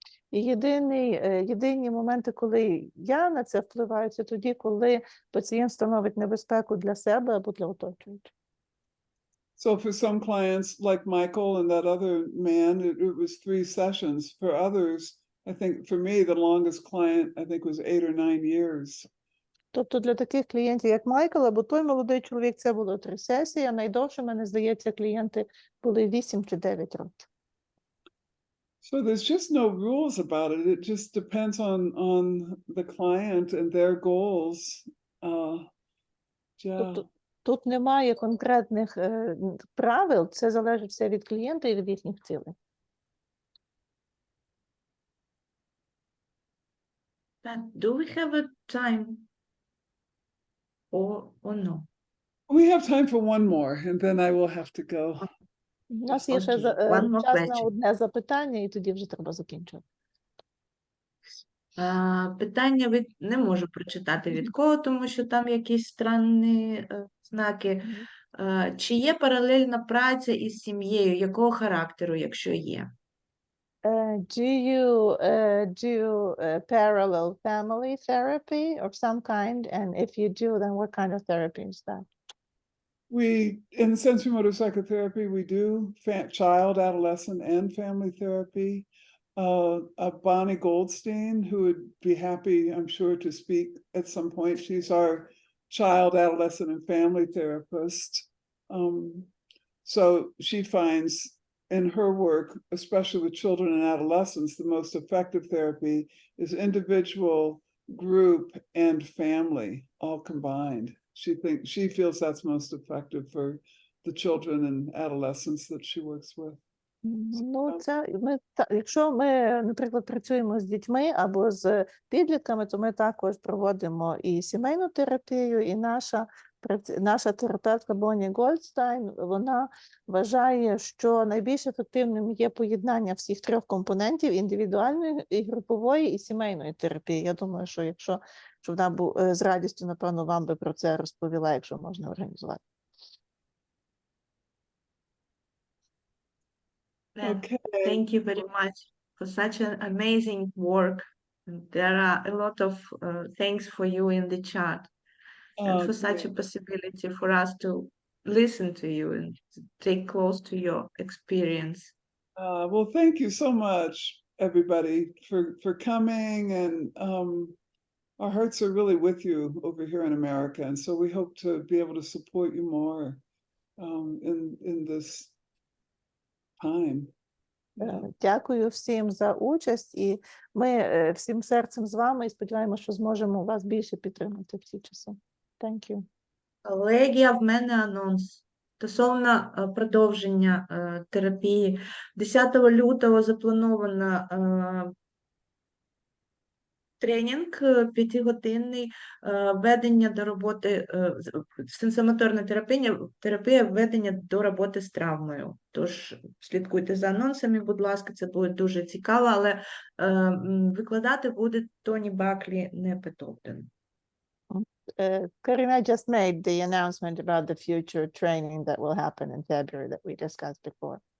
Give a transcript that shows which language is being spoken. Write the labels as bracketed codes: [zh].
[uk] І єдині моменти, коли я на це впливаю, це тоді, коли пацієнт становить небезпеку для себе або для оточуючих. [en] So for some clients, like Michael and that other man, it was 3 sessions. For others, I think for me, the longest client, I think, was 8 or 9 years. [uk] Тобто для таких клієнтів, як Майкл, або той молодий чоловік, це було 3 сесії, а найдовше, мене здається, клієнти були 8 чи 9 років. [en] So there's just no rules about it. It just depends on the client and their goals. [uk] Тобто тут немає конкретних правил, це залежить все від клієнта і від їхніх цілей. [en] Do we have a time or no? We have time for one more, and then I will have to go. [uk] У нас є ще [en] One more [uk] час на [en] question. [uk] одне запитання, і тоді вже треба закінчувати. Питання не можу прочитати від кого, тому що там якісь странні знаки. Чи є паралельна праця із сім'єю? Якого характеру, якщо є? [en] Do you do parallel family therapy of some kind? And if you do, then what kind of therapy is that? We, in sensory-motor psychotherapy, we do child, adolescent, and family therapy. Bonnie Goldstein, who would be happy, I'm sure, to speak at some point. She's our child, adolescent, and family therapist. So she finds in her work, especially with children and adolescents, the most effective therapy is individual, group, and family all combined. She feels that's most effective for the children and adolescents that she works with. [uk] Ну, якщо ми, наприклад, працюємо з дітьми або з підлітками, то ми також проводимо і сімейну терапію, і наша терапевтка Бонні Голдстайн, вона вважає, що найбільш ефективним є поєднання всіх 3 компонентів: індивідуальної, і групової, і сімейної терапії. Я думаю, що якщо вона з радістю, напевно, вам би про це розповіла, якщо можна організувати. [en] Okay. Thank you very much for such an amazing work There are a lot of thanks for you in the chat and for such a Great. possibility for us to listen to you and to take close to your experience. Well, thank you so much, everybody, for coming, and our hearts are really with you over here in America, and so we hope to be able to support you more in this time. Yeah. [uk] Дякую всім за участь, і ми всім серцем з вами, і сподіваємося, що зможемо вас більше підтримати в ці часи. [en] Thank you. [uk] Колегія, в мене анонс. Стосовно продовження терапії, 10 лютого заплановано тренінг 5-годинний введення до роботи, сенсомоторна терапія введення до роботи з травмою. Тож слідкуйте за анонсами, будь ласка, це буде дуже цікаво, але викладати буде Тоні Баклі, не Пет Огден. [en] Karina just made the announcement about the future training that will happen in February that we discussed before.